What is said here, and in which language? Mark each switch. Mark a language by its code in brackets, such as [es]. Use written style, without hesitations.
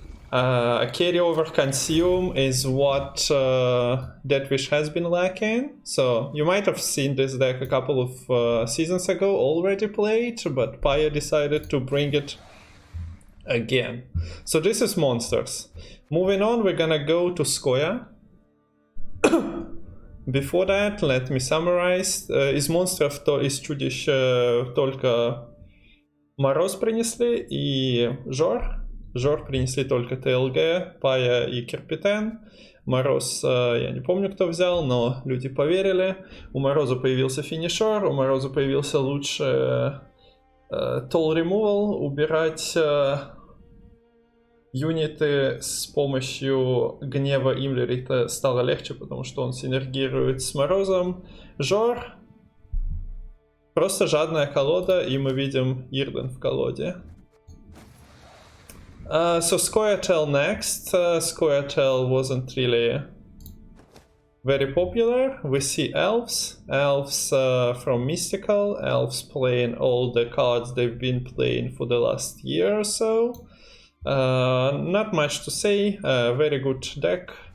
[en] A carryover consume is what Deathwish has been lacking. So you might have seen this deck a couple of seasons ago already played, but Paya decided to bring it again. So this is monsters. Moving on, we're gonna go to Scoia. Before that, let me summarize. [ru] Из монстров то из чудищ только Мороз принесли и Жор. Жор принесли только ТЛГ, Пая и Керпитен. Мороз, я не помню, кто взял, но люди поверили. У Мороза появился финишер, у Мороза появился лучше Toll Removal, убирать юниты с помощью гнева Имлерита стало легче, потому что он синергирует с Морозом. Жор просто жадная колода, и мы видим Ирден в колоде. [en] So Scoia'tael next. Scoia'tael wasn't really very popular. We see elves. Elves from Mystical. Elves playing all the cards they've been playing for the last year or so. Not much to say. Very good deck.